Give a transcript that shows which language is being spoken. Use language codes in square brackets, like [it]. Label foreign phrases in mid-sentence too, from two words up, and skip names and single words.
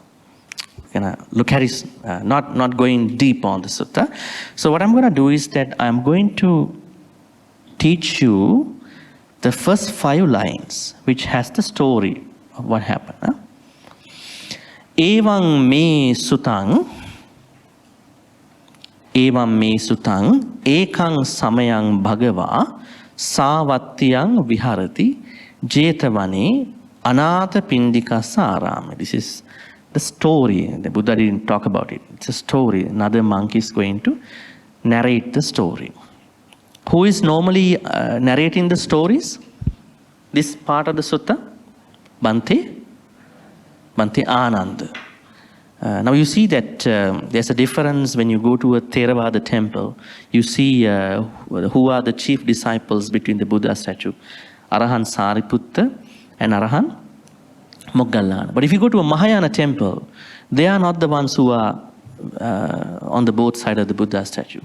[en] Look at it, not going deep on the sutta. So what I'm going to do is that I'm going to teach you the first 5 lines, which has the story of what happened. [pi] Evam me sutang, ekang samayang bhagava, savatyang viharati, jetavane, anatha pindika sarame. [en] This is the story. The Buddha didn't talk about it. It's a story. Another monk is going to narrate the story. Who is normally narrating the stories? This part of the sutta? Bhante? Bhante Ananda. Now you see that there's a difference when you go to a Theravada temple. You see who are the chief disciples between the Buddha statue. Arahan Sariputta and Arahan Moggallana. But if you go to a Mahayana temple, they are not the ones who are on the both sides of the Buddha statue.